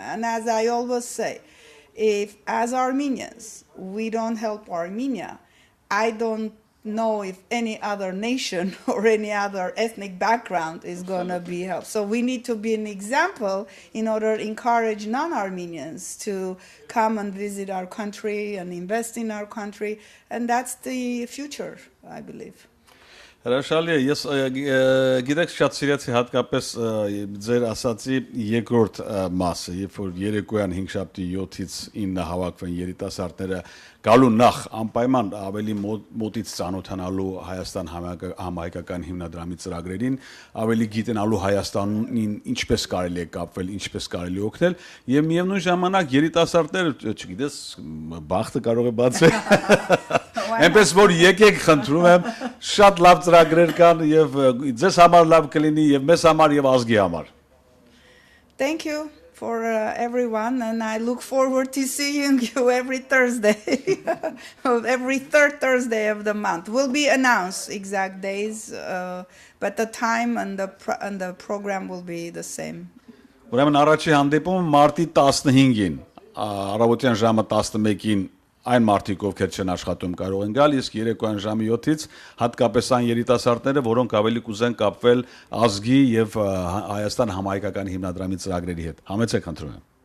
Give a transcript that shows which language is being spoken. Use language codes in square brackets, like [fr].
[en] And as I always say, if as Armenians we don't help Armenia, I don't know if any other nation or any other ethnic background is going to be helped. So we need to be an example in order to encourage non-Armenians to come and visit our country and invest in our country. And that's the future, I believe. [hy] Հրաշալի է, ես գիտեք շատ սիրեցի հատկապես ձեր ասացի երկրորդ մասը, երբ որ երեկոյան 5-շաբթի 7-ից 9 հավաքվեն երիտասարդները գալու նախ անպայման ավելի մոտից ծանոթանալու Հայաստան համահայկական հիմնադրամի ծրագրերին, ավելի գիտենալու Հայաստանին ինչպես կարելի է կապվել, ինչպես կարելի է օգնել, եւ միևնույն ժամանակ երիտասարդները, չգիտես, բախտը կարող է բացել։ Այնպես որ եկեք խնդրում եմ, շատ լավ ծրագրեր կան եւ ձեզ համար լավ կլինի եւ մեզ համար եւ ազգի համար։ [en] Thank you for everyone, and I look forward to seeing you every Thursday, every third Thursday of the month. Will be announced exact days, but the time and the program will be the same. [hy] Ուրեմն առաջի հանդիպումը մարտի 15-ին, առավոտյան ժամը 11-ին այն մարդիկ, ովքեր չեն աշխատում, կարող են գալ, իսկ երեկոյան ժամը 7-ից հատկապես այն երիտասարդները, որոնք ավելի կուզեն կապվել ազգի եւ Հայաստան համահայկական հիմնադրամի ծրագրերի հետ։ Համեցեք խնդրում եմ։